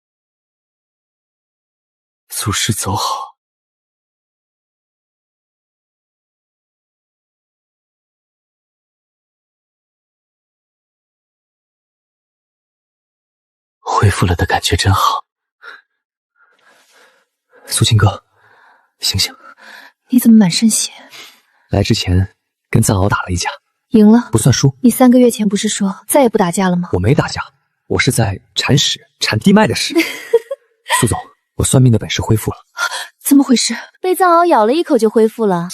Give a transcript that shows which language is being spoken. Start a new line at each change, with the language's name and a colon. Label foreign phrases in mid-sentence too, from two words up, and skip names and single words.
Chinese: 祖師走好。恢復了的感覺真好。蘇青哥，醒醒！你怎麼滿身血？來之前跟藏獒打了一架，贏了，不算輸。你3個月前不是說再也不打架了嗎？我沒打架，我是在鏟屎，鏟地脈的屎。蘇總，我算命的本事恢復了。怎麼回事？被藏獒咬了一口就恢復了？